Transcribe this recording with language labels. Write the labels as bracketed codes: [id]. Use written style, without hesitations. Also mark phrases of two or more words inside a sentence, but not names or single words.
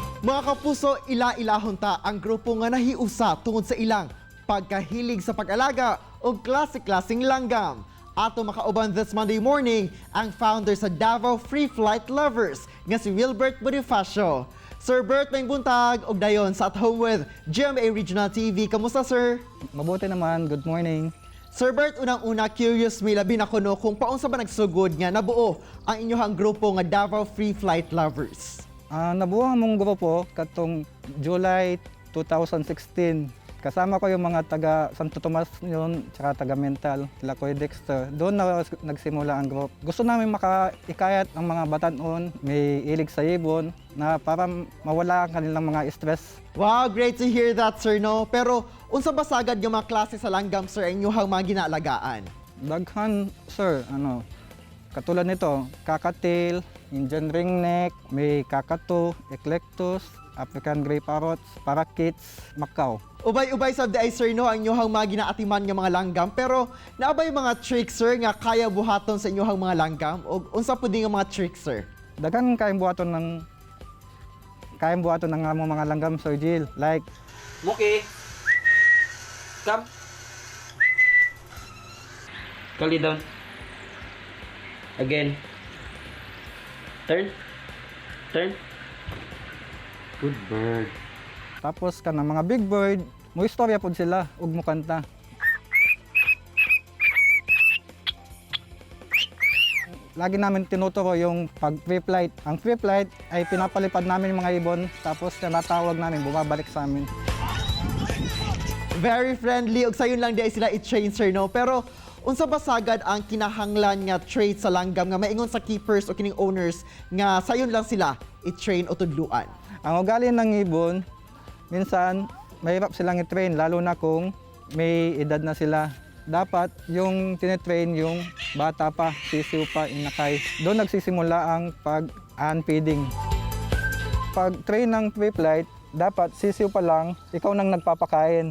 [ceb] Mga kapuso, ila-ilahon ta ang grupo nga nahiusa tungod sa ilang pagkahilig sa pag-alaga o klase-klaseng langgam. Ato makauban [en] this Monday morning [ceb] ang founder sa Davao Free Flight Lovers nga si Wilbert Bonifacio. Sir Bert, may buntag og dayon sa At Home with GMA Regional TV. Kamusta, sir? [tl] Mabuti naman. [en] Good morning. [ceb] Sir Bert, unang-una curious mi labi na kuno kung paunsa ba nagsugod nga nabuo ang inyong grupo nga Davao Free Flight Lovers. [tl] Nabuo mong grupo katong July 2016. Kasama ko yung mga taga Santo Tomas yun, tsaka taga Mental, sila Kuya Dexter. Doon na nagsimula ang group. Gusto namin makaikayat ang mga batanon, may ilig sa ibon, na para mawala ang kanilang mga stress. [en] Wow, great to hear that, [ceb] sir, no? Pero unsa ba sagad yung mga klase sa langgam, sir, ang inyong mga ginaalagaan? Daghan, sir, katulad nito, kakatil, Indian ringneck, may kakatu, eclectus, [en] African grey parrots, parakeets, Macau. [ceb] Ubay-ubay sa day, sir, no, ang inyong mga ginaatiman ng mga langgam. Pero naabay mga tricks, sir, nga kaya buhaton sa inyong mga langgam? O unsa po din ang mga tricks, sir? Daghan kayang buhaton ng among mga langgam, Sir Jill. [en] Like, Muki. Come. Kali down. Again. Turn. Turn. Good bird. [ceb] tapos kanang mga big bird, mo istorya pod sila ug mo kanta. [tl] Lagi namin tinuturo yung pag free flight. Ang free flight ay pinapalipad namin yung mga ibon, tapos tinatawag namin, bumabalik sa amin. [en] Very friendly, [ceb] og sayon lang di ay sila i-train, sir, no? Pero unsa ba sagad ang kinahanglan nga trait sa langgam nga maingon sa keepers o kining owners nga sayon lang sila i-train o tudluan? [tl] Ang ugali ng ibon, minsan mahirap silang i-train, lalo na kung may edad na sila. Dapat yung tinetrain yung bata pa, sisiw pa, inakay. Doon nagsisimula ang pag-unfeeding. Pag-train ng free flight, dapat sisiw pa lang, ikaw nang nagpapakain.